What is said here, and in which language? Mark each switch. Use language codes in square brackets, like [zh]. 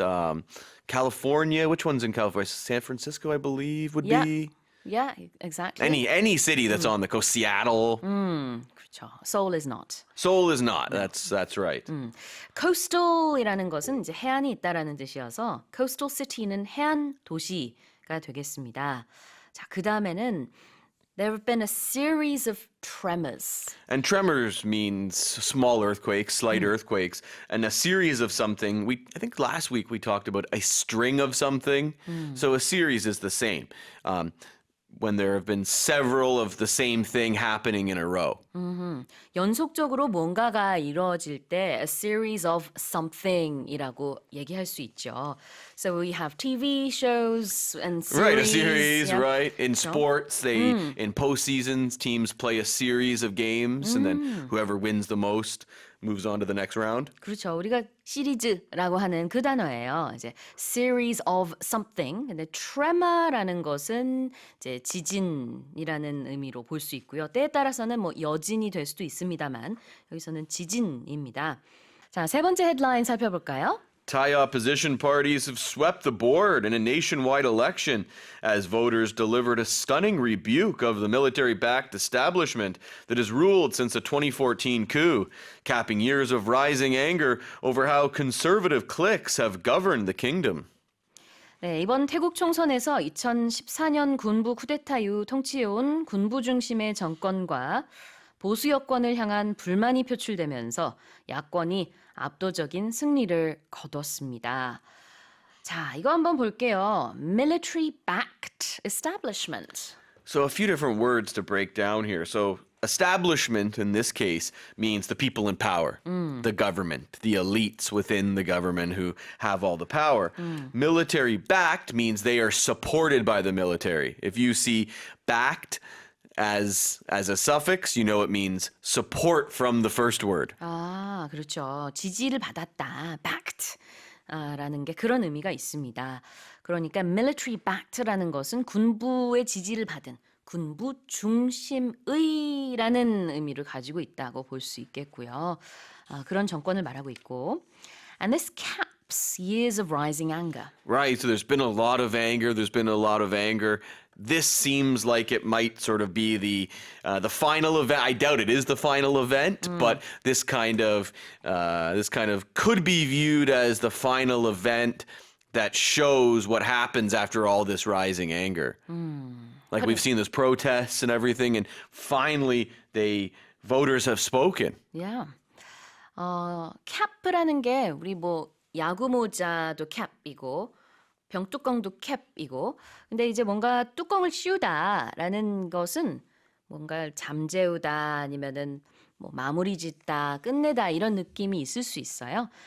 [en] Right. California, which one's in California? San Francisco, I believe, would be. Yeah, exactly. Any city that's on the coast. Seattle. [ko] 그렇죠. [en] Seoul is not. Seoul is not. That's right. [ko] coastal이라는 것은 이제 해안이 있다라는 뜻이어서 coastal city는 해안 도시가 되겠습니다. 자, 그 다음에는 [en] there have been a series of tremors. And tremors means small earthquakes, slight earthquakes, and a series of something. I think last week we talked about a string of something. So a series is the same. when there have been several of the same thing happening in a row. [ko] 연속적으로 뭔가가 이루어질 때 [en] a series of something [ko] 이라고 얘기할 수 있죠. [en] So we have TV shows and series. Right, a series, yeah. right? In sports, they in postseasons, teams play a series of games, and then whoever wins the most moves on to the next round. [ko] 그렇죠. 우리가 시리즈라고 하는 그 단어예요. 이제 [en] series of something. [ko] 근데 tremor라는 것은 이제 지진이라는 의미로 볼 수 있고요. 때에 따라서는 뭐 여진이 될 수도 있습니다만 여기서는 지진입니다. 자, 세 번째 헤드라인 살펴볼까요? [en] Thai opposition parties have swept the board in a nationwide election as voters delivered a stunning rebuke of the military-backed establishment that has ruled since the 2014 coup, capping years of rising anger over how conservative cliques have governed the kingdom. [ko] 네, 이번 태국 총선에서 2014년 군부 쿠데타 이후 통치해온 군부 중심의 정권과 보수 여권을 향한 불만이 표출되면서 야권이 압도적인 승리를 거뒀습니다. 자, 이거 한번 볼게요. [en] Military-backed establishment. So a few different words to break down here. So establishment in this case means the people in power, the government, the elites within the government who have all the power. Military backed means they are supported by the military. If you see backed as a suffix, you know it means support from the first word. [ko] 아, 그렇죠. 지지를 받았다. backed. 라는 게 그런 의미가 있습니다. 그러니까 military backed라는 것은 군부의 지지를 받은 군부 중심의라는 의미를 가지고 있다고 볼 수 있겠고요. 그런 정권을 말하고 있고 [en] and this caps years of rising anger. Right, so there's been a lot of anger, This seems like it might sort of be the final event. I doubt it is the final event, but this kind of could be viewed as the final event that shows what happens after all this rising anger. Like we've seen this protests and everything, and finally voters have spoken. Yeah. [ko] 캡이라는 게 우리 뭐 야구 모자도 캡이고 병뚜껑도 캡이고 근데 이제 뭔가 뚜껑을 씌우다라는 것은 뭔가 잠재우다 아니면은 뭐 마무리 짓다 끝내다 이런 느낌이 있을 수 있어요.